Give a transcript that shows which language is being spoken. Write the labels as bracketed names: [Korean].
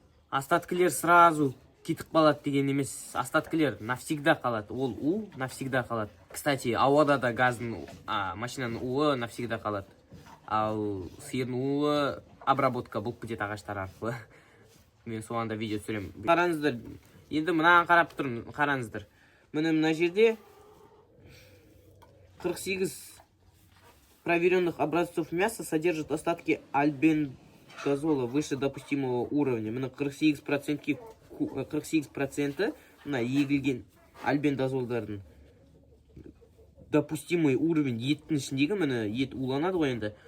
[Kazakh] Остаткілер сразу кетіп қалады деген емес, остаткілер навсегда қалады. Ол у навсегда қалады. Кстати, ауада да газдың, машинаның уы навсегда қалады. Ал сиырдың уы обработка болып кетеді ағаштар арқылы. Мен соғанда видео түсіремін. Қараңыздар, енді мынаған қарап тұрмын, қараңыздар. Мына жерде [Russian] 48 проверенных образцов мяса содержат остатки альбендазола выше допустимого уровня. [Kazakh] Мына 48% мына егілген альбендазолдардың [Russian] допустимый уровень [Kazakh] еттің ішіндегі, міне ет уланады ғой енді.